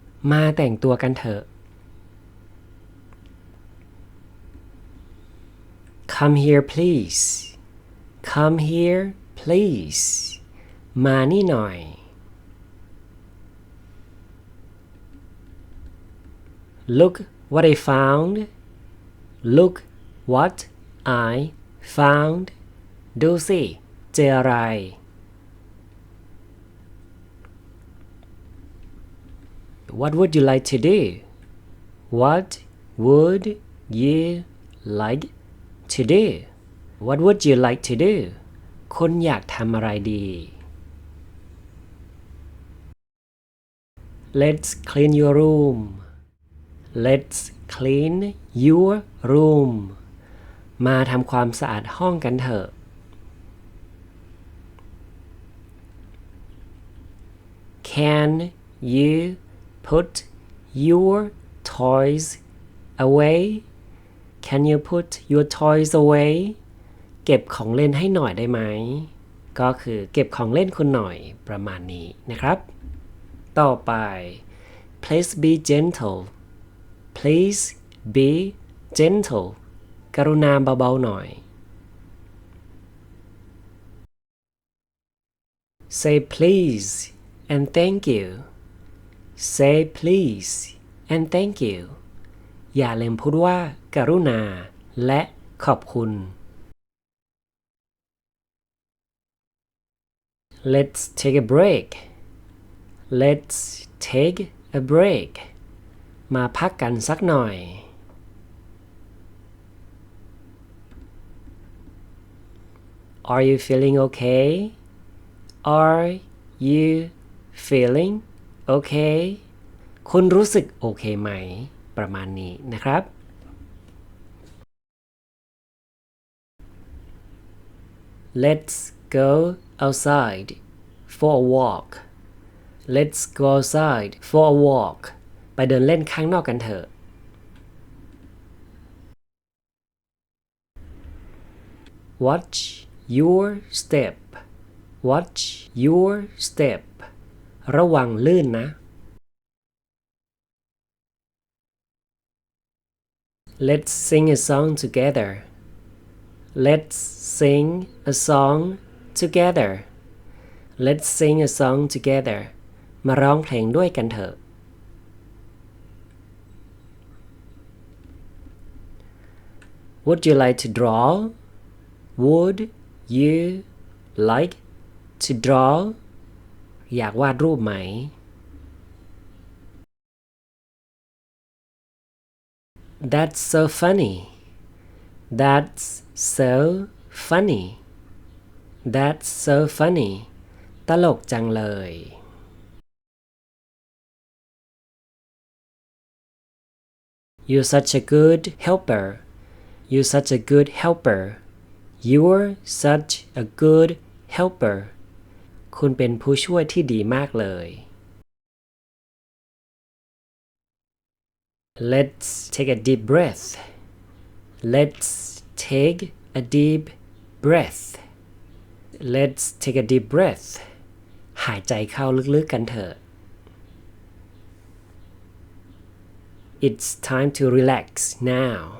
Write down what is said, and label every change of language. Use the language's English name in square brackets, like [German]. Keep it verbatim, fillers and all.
[Thai] มาแต่งตัวกันเถอะ [English] Come here, please. Come here, please. [Thai] มานี่หน่อย [English] Look what I found. Look what I found. [Thai] ดูสิเจออะไร [English] What would you like to do? What would you like to do? What would you like to do? [Thai] คุณอยากทำอะไรดี [English] Let's clean your room. Let's clean your room. [Thai] มาทำความสะอาดห้องกันเถอะ [English] Can you put your toys away? Can you put your toys away? [Thai] เก็บของเล่นให้หน่อยได้ไหม ก็คือเก็บของเล่นคุณหน่อยประมาณนี้นะครับ ต่อไป [English] Please be gentle. Please be gentle. [Thai] กรุณาเบาๆหน่อย [English] Say please and thank you. Say please and thank you. [Thai] อย่าลืมพูดว่ากรุณาและขอบคุณ [English] Let's take a break. Let's take a break. [Thai] มาพักกันสักหน่อย [English] Are you feeling okay? Are you feeling okay? [Thai] คุณรู้สึกโอเคไหม ประมาณนี้นะครับ [English] Let's go outside for a walk. Let's go outside for a walk. [Thai] ไปเดินเล่นข้างนอกกันเถอะ [English] Watch your step. Watch your step. [Thai] ระวังลื่นนะ [English] Let's sing a song together. Let's sing a song together. Let's sing a song together. [Thai] มาร้องเพลงด้วยกันเถอะ [English] Would you like to draw? Would you like to draw? [Thai] อยากวาดรูปไหม [English] That's so funny. That's so funny. That's so funny. [Thai] ตลกจังเลย [English] You're such a good helper. You're such a good helper. You're such a good helper. [Thai] คุณเป็นผู้ช่วยที่ดีมากเลย [English] Let's take a deep breath. Let's take a deep breath. Let's take a deep breath. [Thai] หายใจเข้าลึกๆกันเถอะ [English] It's time to relax now.